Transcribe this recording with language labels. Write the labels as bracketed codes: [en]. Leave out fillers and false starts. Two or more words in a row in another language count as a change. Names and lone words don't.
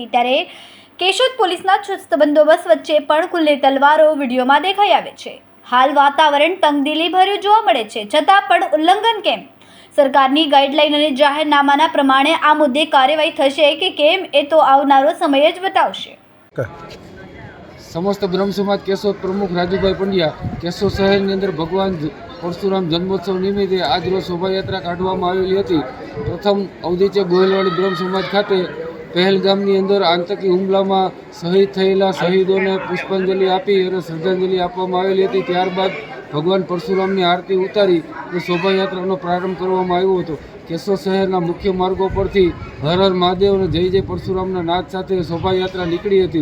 [gu] ત્યારે કેશોદ પોલીસના ચુસ્ત બંદોબસ્ત વચ્ચે પણ ખુલ્લી તલવારો વિડીયોમાં દેખાઈ આવે છે। હાલ વાતાવરણ તંગદિલી ભર્યું જોવા મળે છે, છતાં પણ ઉલ્લંઘન કેમ? સરકારની ગાઈડલાઈન અને જાહેરનામાના પ્રમાણે આ મુદ્દે કાર્યવાહી થશે કે કેમ એ તો આવનારો સમય જ બતાવશે। સમસ્ત બ્રહ્મ સમાજ કેશોદ પ્રમુખ રાજૂભાઈ પંડ્યા કેશોદ શહેર અંદર ભગવાન પરશુરામ જન્મોત્સવ નિમિત્તે આજ રોજ શોભાયાત્રા કાઢવામાં આવેલી હતી। પ્રથમ ઔદિત્ય ગોહિલવાડી બ્રહ્મ સમાજ ખાતે પહેલગામની અંદર આતંકી હુમલામાં શહીદ થયેલા શહીદોને પુષ્પાંજલિ આપી અને શ્રદ્ધાંજલિ આપવામાં આવેલી હતી। ત્યારબાદ ભગવાન પરશુરામની આરતી ઉતારી અને શોભાયાત્રાનો પ્રારંભ કરવામાં આવ્યો હતો। કેશોદ શહેરના મુખ્ય માર્ગો પરથી હર હર મહાદેવ અને જય જય પરશુરામના નાદ સાથે શોભાયાત્રા નીકળી હતી।